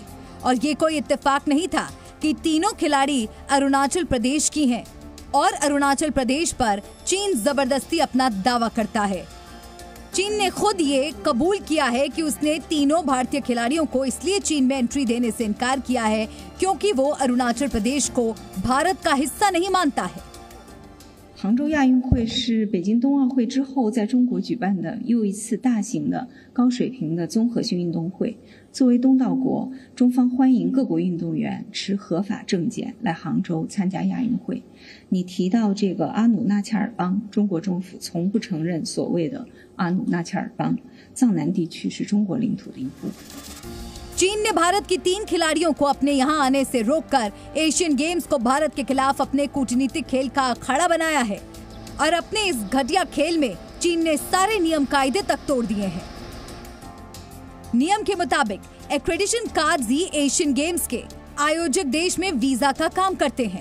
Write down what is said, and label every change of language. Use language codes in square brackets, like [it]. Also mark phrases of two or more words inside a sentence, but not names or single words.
[hi] और ये कोई इत्तेफाक नहीं था कि तीनों खिलाड़ी अरुणाचल प्रदेश की हैं और अरुणाचल प्रदेश पर चीन जबरदस्ती अपना दावा करता है। चीन ने खुद ये कबूल किया है कि उसने तीनों भारतीय खिलाड़ियों को इसलिए चीन में एंट्री देने से इनकार किया है क्योंकि वो अरुणाचल प्रदेश को भारत का हिस्सा नहीं मानता है। [zh] 杭州亚运会是北京冬奥会之后在中国举办的又一次大型的高水平的综合性运动会。作为东道国，中方欢迎各国运动员持合法证件来杭州参加亚运会。你提到这个阿努纳恰尔邦，中国政府从不承认所谓的阿努纳恰尔邦，藏南地区是中国领土的一部分。 [hi] चीन ने भारत की 3 खिलाड़ियों को अपने यहां आने से रोककर एशियन गेम्स को भारत के खिलाफ अपने कूटनीतिक खेल का अखाड़ा बनाया है, और अपने इस घटिया खेल में चीन ने सारे नियम कायदे तक तोड़ दिए हैं। नियम के मुताबिक [en] accreditation cards [hi] ही एशियन गेम्स के आयोजक देश में वीजा का काम करते हैं।